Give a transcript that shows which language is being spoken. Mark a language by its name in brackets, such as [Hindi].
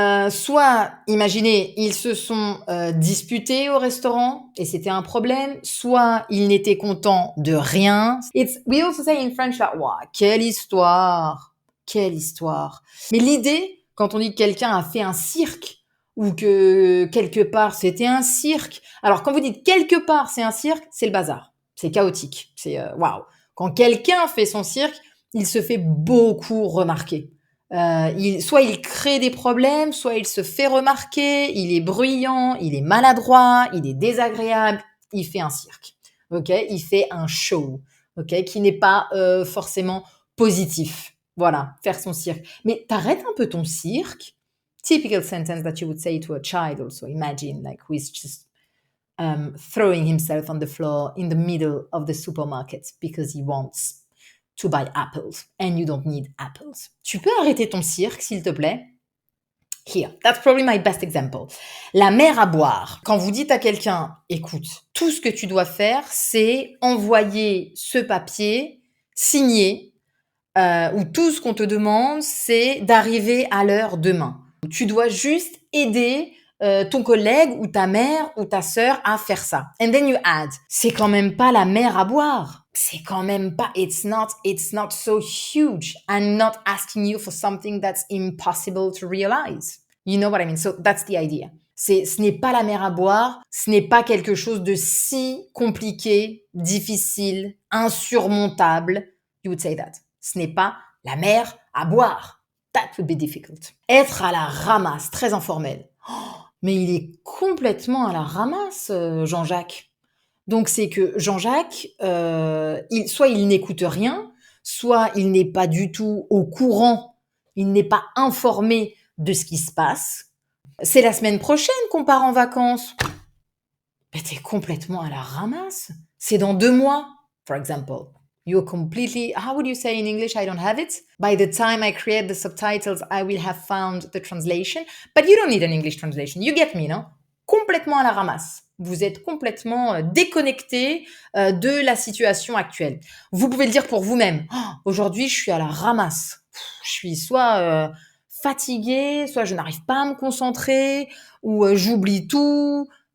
[French] Soit, imaginez, ils se sont disputés au restaurant et c'était un problème. Soit ils n'étaient contents de rien. [English] We also say in French that, wow, [French] quelle histoire, quelle histoire. Mais l'idée, quand on dit que quelqu'un a fait un cirque ou que quelque part c'était un cirque. Alors quand vous dites quelque part c'est un cirque, c'est le bazar, c'est chaotique, c'est waouh. Quand quelqu'un fait son cirque, il se fait beaucoup remarquer. Soit il crée des problèmes, soit il se fait remarquer, il est bruyant, il est maladroit, il est désagréable, il fait un cirque, ok? Il fait un show, ok? Qui n'est pas forcément positif. Voilà, faire son cirque. Mais t'arrêtes un peu ton cirque. [English] Typical sentence that you would say to a child also. Imagine like who is just throwing himself on the floor in the middle of the supermarket because he wants to buy apples and you don't need apples. [French] Tu peux arrêter ton cirque, s'il te plaît? [English] Here, that's probably my best example. [French] La mer à boire. Quand vous dites à quelqu'un, écoute, tout ce que tu dois faire, c'est envoyer ce papier signé, ou tout ce qu'on te demande, c'est d'arriver à l'heure demain. Tu dois juste aider ton collègue ou ta mère ou ta sœur à faire ça. [English] And then you add, [French] c'est quand même pas la mer à boire. C'est quand même pas, [English] it's not so huge. I'm not asking you for something that's impossible to realize. You know what I mean? So that's the idea. [French] Ce n'est pas la mer à boire, ce n'est pas quelque chose de si compliqué, difficile, insurmontable. [English] You would say that. [French] Ce n'est pas la mer à boire. [English] That would be difficult. [French] Être à la ramasse, très informel. Oh, mais il est complètement à la ramasse, Jean-Jacques. Donc c'est que Jean-Jacques, soit il n'écoute rien, soit il n'est pas du tout au courant, il n'est pas informé de ce qui se passe. C'est la semaine prochaine qu'on part en vacances. Mais t'es complètement à la ramasse. C'est dans 2 mois, [English] for example. You're completely, how would you say in English? I don't have it. By the time I create the subtitles, I will have found the translation. But you don't need an English translation. You get me, [French] non? Complètement à la ramasse. Vous êtes complètement déconnecté de la situation actuelle. Vous pouvez le dire pour vous-même. Oh, aujourd'hui, je suis à la ramasse. Je suis soit fatiguée, soit je n'arrive pas à me concentrer, ou j'oublie tout.